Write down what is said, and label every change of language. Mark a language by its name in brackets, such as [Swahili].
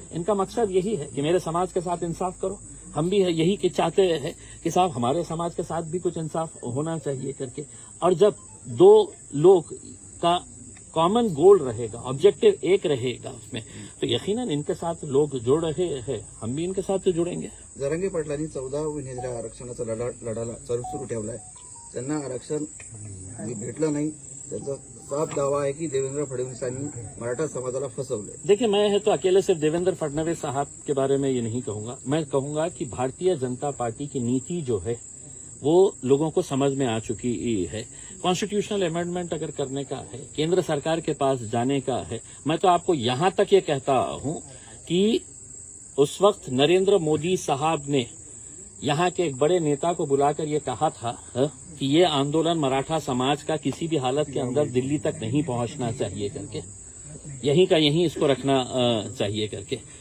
[Hindi] इनका मकसद यही है कि मेरे समाज के साथ इंसाफ करो, हम भी यही कि चाहते हैं कि साहब हमारे समाज के साथ भी कुछ इंसाफ होना चाहिए करके। और जब दो लोग का कॉमन गोल रहेगा, ऑब्जेक्टिव एक रहेगा उसमें, तो यकीनन इनके साथ लोग जुड़ रहे हैं, हम भी इनके साथ जुड़ेंगे। [Marathi] जरांगे पाटलांनी 14 उमेदवार आरक्षणाचा लढा सुरू ठेवलाय. त्यांना आरक्षण भेटलं नाही. त्याचा साफ दावा आहे की देवेंद्र फडणवीसांनी मराठा समाजाला फसवले. [Hindi] देखिए, मैं है तो अकेले सिर्फ देवेंद्र फडणवीस साहब के बारे में ये नहीं कहूंगा, मैं कहूंगा कि भारतीय जनता पार्टी की नीति जो है वो लोगों को समझ में आ चुकी है। कॉन्स्टिट्यूशनल अमेंडमेंट अगर करने का है, केंद्र सरकार के पास जाने का है, मैं तो आपको यहां तक ये कहता हूं कि उस वक्त नरेंद्र मोदी साहब ने यहाँ के एक बड़े नेता को बुलाकर ये कहा था कि ये आंदोलन मराठा समाज का किसी भी हालत के अंदर दिल्ली तक नहीं पहुंचना चाहिए करके, यहीं का यहीं इसको रखना चाहिए करके।